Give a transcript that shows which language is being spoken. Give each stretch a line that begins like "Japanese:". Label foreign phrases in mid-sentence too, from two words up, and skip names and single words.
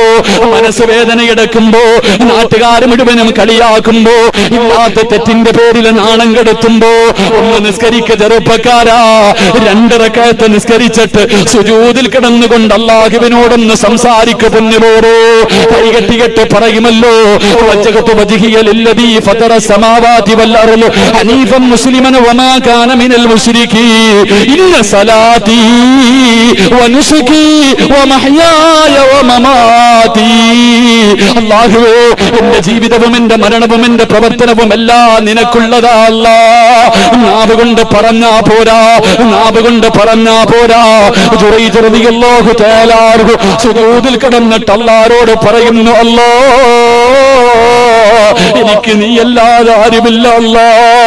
Malayalam: മനസ്സ് വേദനയെടുക്കുമ്പോ, നാട്ടുകാർ മുഴുവനും കളിയാക്കുമ്പോ, ഇല്ലാത്ത തെറ്റിന്റെ പേരിൽ നാണം കെടുത്തുമ്പോ ഒന്ന് നിസ്കരിക്ക ചെറുപ്പക്കാരാ. 2 റക്അത്ത് നിസ്കരിച്ചിട്ട് സുജൂദിൽ കിടന്നുകൊണ്ട് അല്ലാഹുവിനോടൊന്ന് സംസാരിക്കു പൊന്നുപോരോ. കൈകെട്ടികെട്ട് പറയുമല്ലോ,
Arabic: وجهت وجهي للذي فطر السماوات والأرض حنيفا مسلما وما كان من المشركين إن صلاتي ونسكي ومحياي ومماتي.
Malayalam: അല്ലാഹുവേ, എന്റെ ജീവിതവും എന്റെ മരണവും എന്റെ പ്രവർത്തനവും എല്ലാം നിനക്കുള്ളതാ അല്ലാഹ്. നാവ് കൊണ്ട് പറഞ്ഞാ പോരാ, നാവ് കൊണ്ട് പറഞ്ഞാ പോരാ. ജുറൈജ്
Arabic: رضي الله تعالى عنه
Malayalam: സുജൂദിൽ കിടന്നിട്ട് അല്ലാഹുവോട് പറയുന്നു, അല്ലാഹ്, എനിക്ക് നീയല്ലാതെ ആരുമില്ല അല്ലാഹ്.